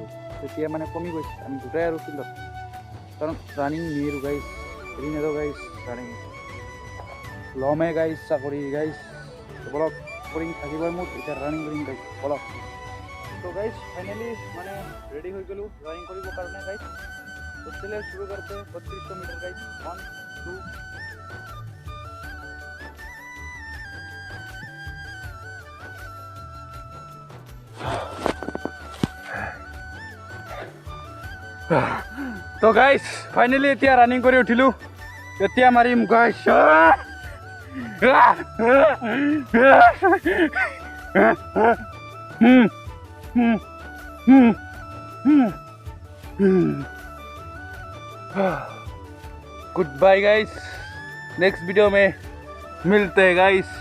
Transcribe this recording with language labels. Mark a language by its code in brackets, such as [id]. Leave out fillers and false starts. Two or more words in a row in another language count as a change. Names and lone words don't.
[as] এতিয়া মানে কমি গৈছে, আমি দুটাই আৰু ফিল্ডত, কাৰণ ৰানিং নেৰোঁ গাইজ, এৰি নেৰোঁ গাইজ ৰানিং, ল'মে গাইজ চাকৰি গাইজ। বলক কৰিম থাকিবই মোৰ, এতিয়া ৰানিং কৰিম গাইজ, বলক। তো গাইজ ফাইনেলি মানে ৰেডি হৈ গ'লোঁ ৰানিং কৰিবৰ কাৰণে গাইজ। [hi] तो चले शुरू करते 3200 मीटर गाइस। [as] 1 2 तो তো গাইজ ফাইনেলি এতিয়া ৰানিং কৰি উঠিলোঁ। এতিয়া মাৰিম গাইজ। [en] good bye guys, next video [hi] में मिलते हैं गाइस।